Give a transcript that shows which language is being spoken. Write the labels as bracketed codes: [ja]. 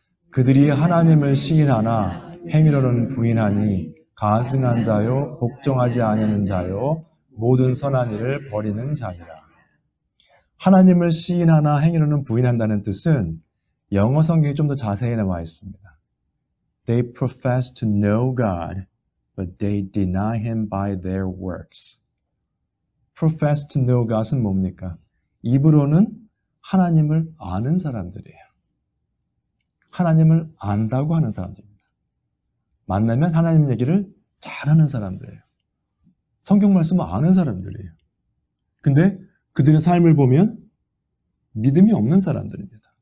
[ko] 그들이 하나님을 시인하나 행위로는 부인하니 가증한 자요 복종하지 아니하는 자요 모든 선한 일을 버리는 자니라. 하나님을 시인하나 행위로는 부인한다는 뜻은 영어 성경이 좀 더 자세히 나와 있습니다. [en] They profess to know God, but they deny Him by their works. Profess to know God은 [ko] 뭡니까? 입으로는 하나님을 아는 사람들이에요. 하나님을 안다고 하는 사람들입니다. 만나면 하나님 얘기를 잘하는 사람들이에요. 성경 말씀을 아는 사람들이에요. 근데 그들의 삶을 보면 믿음이 없는 사람들입니다.